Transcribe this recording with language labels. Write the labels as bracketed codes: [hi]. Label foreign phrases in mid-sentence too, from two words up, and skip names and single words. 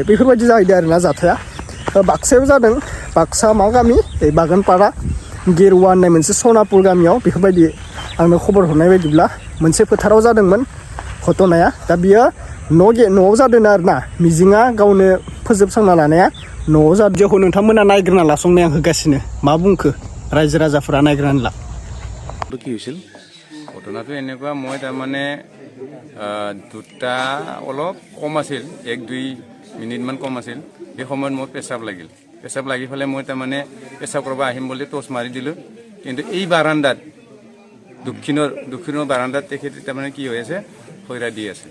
[brx] बेफोरबायदि जाहैदों आरोना जाथाया बाक्सायाव जादों। बाक्सा मा गामि बागानपारा गेरुवा होननाय मोनसे सनापुर गामियाव बेफोरबायदि आंनो खबर हरनाय बायदिब्ला मोनसे फोथाराव जादोंमोन घटनाया। दा बियो न'आव जादों आरोना मिजिङा गावनो फोजोबस्रांना लानाया न'आव जादों। भिडिअखौ नोंथांमोना नायग्रोना लासंनाय आं होगासिनो मा बुंखो रायजो राजाफोरा नायग्रोनानै ला। [as] কি হৈছিল ঘটনাটো এনেকুৱা মই তাৰমানে দুটা অলপ কম আছিল 1-2 মিনিটমান কম আছিল সেই সময়ত মোৰ পেচাব লাগি ফেলে মই তাৰমানে পেচাব কৰিব আহিম বুলি টচ মাৰি দিলোঁ কিন্তু এই বাৰান্দাত দক্ষিণৰ বাৰান্দাত তেখেতে তাৰমানে কি হৈ আছে খৈৰা দি আছে।